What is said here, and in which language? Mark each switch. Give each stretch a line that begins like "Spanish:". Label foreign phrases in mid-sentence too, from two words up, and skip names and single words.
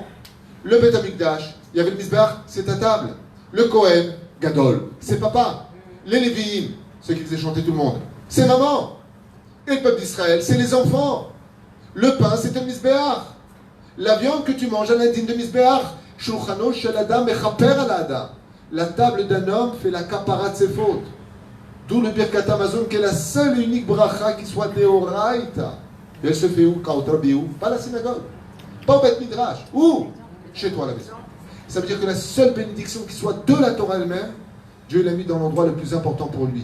French: Le Beth Amikdash, il y avait le misbéach, c'est ta table. Le Kohen, Gadol, c'est papa. Les Lévi'im, ceux qui faisaient chanter tout le monde, c'est maman. Et le peuple d'Israël, c'est les enfants. Le pain, c'est le misbéach. La viande que tu manges, elle est digne de misbéach.
Hebrew: שולחנו של אדם מכפר על אדם.
French: La table d'un homme fait la kapara de ses fautes. D'où le Birkat Amazon, qui est la seule et unique bracha qui soit Deoraita. Et elle se fait où? Kaotrabi où? Pas à la synagogue. Pas au Beth Midrash. Où? Chez toi à la maison. Ça veut dire que la seule bénédiction qui soit de la Torah elle-même, Dieu l'a mis dans l'endroit le plus important pour lui.